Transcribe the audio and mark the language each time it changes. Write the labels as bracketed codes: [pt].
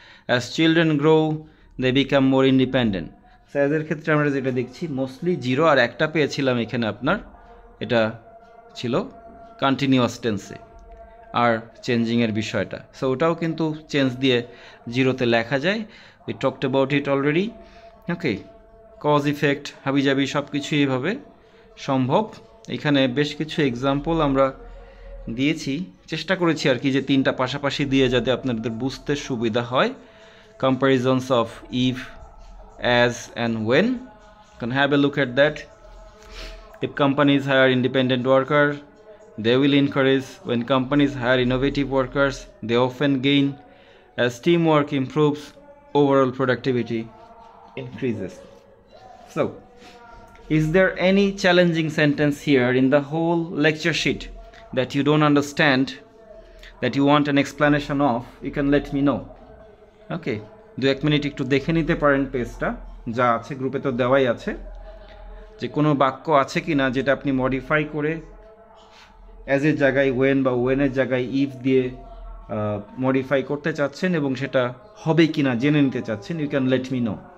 [en] As children grow they become more independent. [bn] সাইজের ক্ষেত্রে আমরা যেটা দেখছি মোস্টলি জিরো, আর একটা পেয়েছিলাম এখানে আপনার, এটা ছিল কন্টিনিউয়াস টেন্সে আর চেঞ্জিংয়ের বিষয়টা, সো ওটাও কিন্তু চেঞ্জ দিয়ে জিরোতে লেখা যায়, [en] We talked about it already. [bn] Okay, cause effect হাবিজাবি সব কিছু এইভাবে সম্ভব। এখানে বেশ কিছু এক্সাম্পল আমরা দিয়েছি, চেষ্টা করেছি আর কি যে তিনটা পাশাপাশি দিয়ে যাতে আপনাদের বুঝতে সুবিধা হয়। [en] Comparisons of if, as and when. You can have a look at that. If companies hire independent workers, they will encourage. When companies hire innovative workers, they often gain. As teamwork improves, overall productivity increases. So, is there any challenging sentence here in the whole lecture sheet that you don't understand, that you want an explanation of? You can let me know. [bn] Okay, 2-1 minute একটু দেখে নিতে পারেন পেজটা, যা আছে গ্রুপে তো দেওয়াই আছে, যে কোনো বাক্য আছে কি না যেটা আপনি মডিফাই করে অ্যাজের জায়গায় ওয়েন বা ওয়েনের জায়গায় ইফ দিয়ে মডিফাই করতে চাচ্ছেন এবং সেটা হবে কি না জেনে নিতে চাচ্ছেন। [en] You can let me know.